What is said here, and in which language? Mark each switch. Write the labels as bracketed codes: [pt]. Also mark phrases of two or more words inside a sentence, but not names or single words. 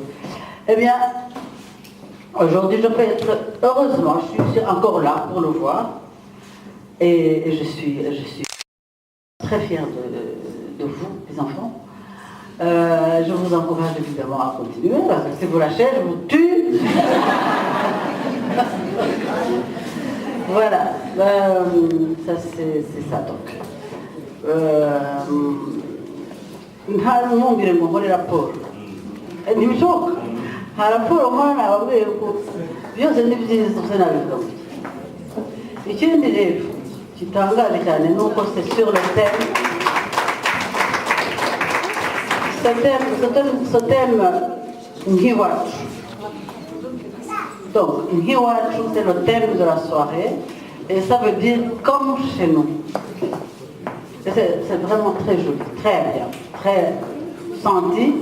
[fr] Eh bien, aujourd'hui, je peux être, heureusement, je suis encore là pour le voir et je suis très fière de vous, les enfants. Je vous encourage évidemment à continuer parce que si vous lâchez, je vous tue. Voilà, ça c'est ça donc. [rw] Nta mwumvire ngo nkore raporo ntibishoboka nta raporo nkora nababwiye ko byose ni byiza gusa nabivuga ikindi rero gitangaje cyane ni uko [fr] c'est sur le thème ce thème [rw] nk'iwacu. [fr] Donc nk'iwacu c'est le thème de la soirée et ça veut dire comme chez nous. C'est vraiment très joli, très bien, très senti.